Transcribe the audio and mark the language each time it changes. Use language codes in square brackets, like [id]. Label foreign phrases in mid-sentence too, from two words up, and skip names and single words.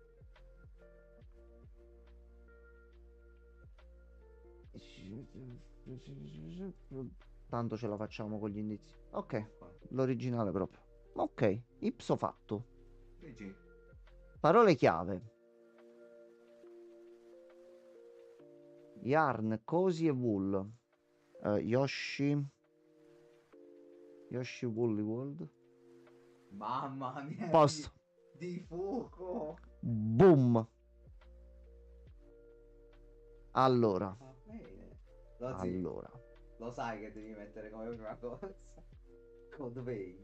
[it] Tanto ce la facciamo con gli indizi. Ok, l'originale proprio. Ok, [la] ipso fatto. [it] GG. Parole chiave. Yarn, Cozy e Wool. Yoshi. Yoshi Woolly World. Mamma mia. Posto. Di fuoco. Boom. Allora. Va bene. Allora. Lo sai che devi mettere come prima cosa. Code Vein.